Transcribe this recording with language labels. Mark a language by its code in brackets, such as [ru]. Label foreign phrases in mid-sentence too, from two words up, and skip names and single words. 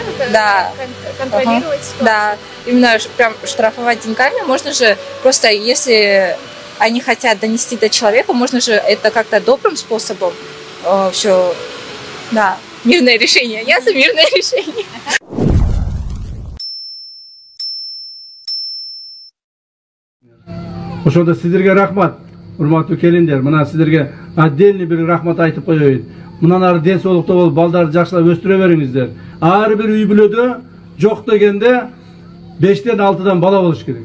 [ru] Да. Контролировать ситуацию? Да, именно прям штрафовать деньгами. Можно же просто, если они хотят донести до человека, можно же это как-то добрым способом все, да, мирное решение. Я за мирное решение. [ky] Ошондо сиздерге рахмат, урматтуу келиндер. Мына сиздерге отдельный бир рахмат айтып коеюн. Мындан ары ден соолукта болуп, балдарды жакшылап өстүрө бериңиздер. Ар бир үй бүлөдө жок дегенде 5-тен 6-дан бала болуш керек.